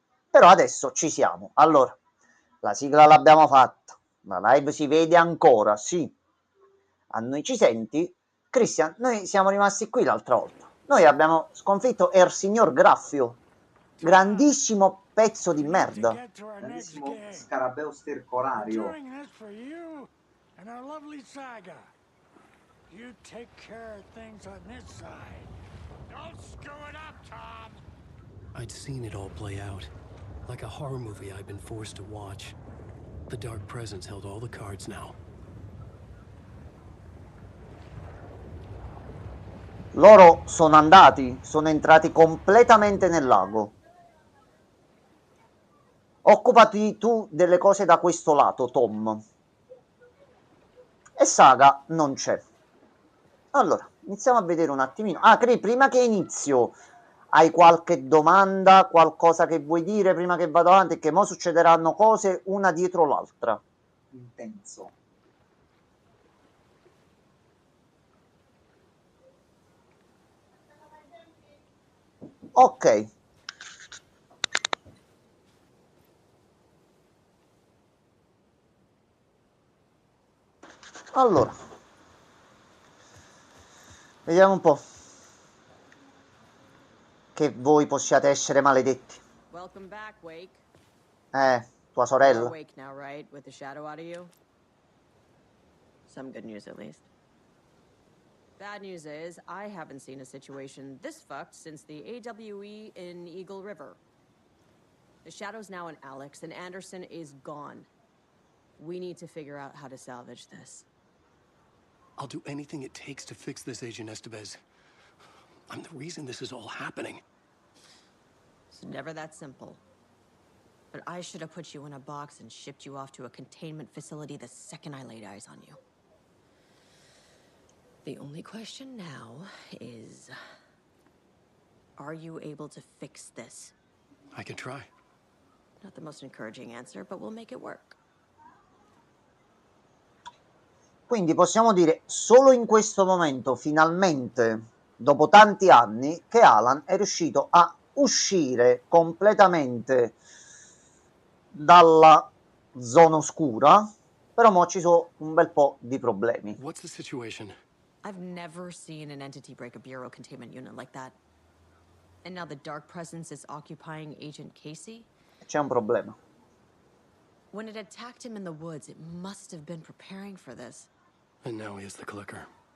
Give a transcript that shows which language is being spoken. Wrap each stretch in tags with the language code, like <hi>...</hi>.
<it>Però adesso ci siamo. Allora, la sigla l'abbiamo fatta, la live si vede ancora, sì. A noi ci senti? Christian, noi siamo rimasti qui l'altra volta. Noi abbiamo sconfitto il signor Graffio, grandissimo pezzo di merda. Grandissimo scarabeo stercorario.</it> <en>This for you and our lovely saga. You take care of things on this side. Don't screw it up, Tom. I'd seen it all play out. Like a horror movie I'd been forced to watch. The Dark Presence held all the cards now.</en> <it>Loro sono andati, sono entrati completamente nel lago. Occupati tu delle cose da questo lato, Tom. E Saga non c'è. Allora, iniziamo a vedere un attimino. Ah, Cri, prima che inizio, hai qualche domanda, qualcosa che vuoi dire prima che vado avanti? Che mo succederanno cose una dietro l'altra. Intenso. Ok. Allora, vediamo un po' che voi possiate essere maledetti.</it> <en>Welcome back, Wake.</en> <it>Tua</it> <en>You're</en> <it>sorella.</it> <en>awake now, right? With the shadow out of you? Some good news, at least. Bad news is, I haven't seen a situation this fucked since the AWE in Eagle River. The shadow's now in Alex, and Anderson is gone. We need to figure out how to salvage this. I'll do anything it takes to fix this, Agent Estevez. I'm the reason this is all happening. It's never that simple. But I should have put you in a box and shipped you off to a containment facility the second I laid eyes on you. The only question now is, are you able to fix this? I can try. Not the most encouraging answer, but we'll make it work.</en> <it>Quindi possiamo dire solo in questo momento, finalmente, dopo tanti anni, che Alan è riuscito a uscire completamente dalla zona oscura, però mo ci sono un bel po' di problemi.</it> <en>What's the situation? I've never seen an entity break a bureau containment unit like that. And now the Dark Presence is occupying Agent Casey?</en> <it>C'è un problema.</it> <en>When it attacked him in the woods, it must have been preparing for this. And now he has the clicker.</en>